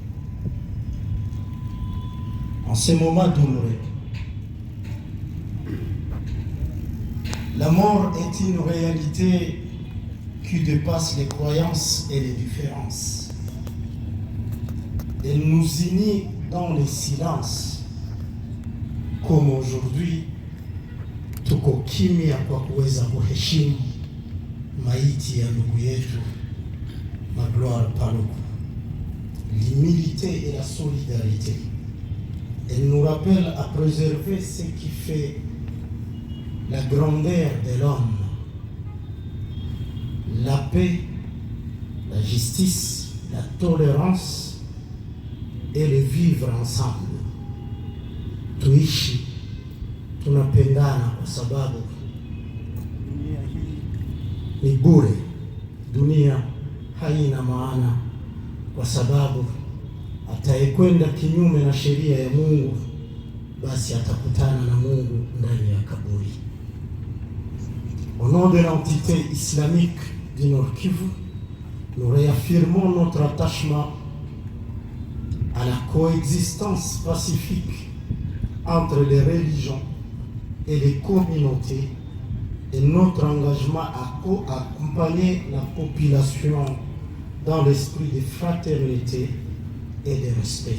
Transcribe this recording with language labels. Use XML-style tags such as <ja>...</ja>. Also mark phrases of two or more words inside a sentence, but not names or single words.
<fr>En ces moments douloureux, la mort est une réalité qui dépasse les croyances et les différences. Elle nous unit dans le silence, comme aujourd'hui,</fr> <sw>tuko kimya kwa kuweza kuheshimu maiti ya ndugu yetu Magloire Paluku.</sw> <fr>L'humilité et la solidarité. Elle nous rappelle à préserver ce qui fait la grandeur de l'homme. La paix, la justice, la tolérance et le vivre ensemble.</fr> <sw>Tuishi tunapendana kwa sababu ni bure. Dunia haina maana kwa sababu atayekwenda kinyume na sheria ya Mungu basi atakutana na Mungu ndani ya kaburi.</sw> <fr>Au nom de l'entité islamique du Nord Kivu, nous réaffirmons notre attachement à la coexistence pacifique entre les religions et les communautés et notre engagement à accompagner la population dans l'esprit de fraternité et de respect.</fr>